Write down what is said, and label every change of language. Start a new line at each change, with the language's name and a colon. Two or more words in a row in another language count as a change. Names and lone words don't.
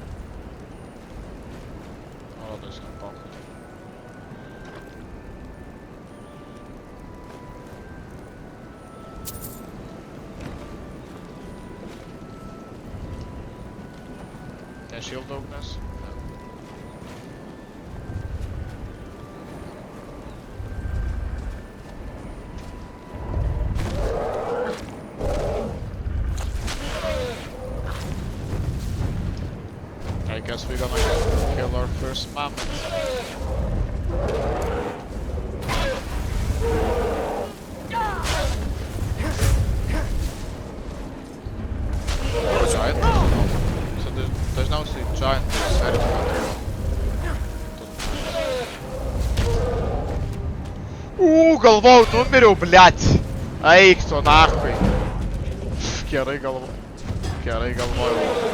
Russian: Ладно, ем похуй. Я шилда угнес.
English: I guess we're gonna kill our first mammoth. Giant?
Lithuanian: So dažniausiai giant servis galvojau, numiriau, blet! Eik tu nahui! Gerai galvojau.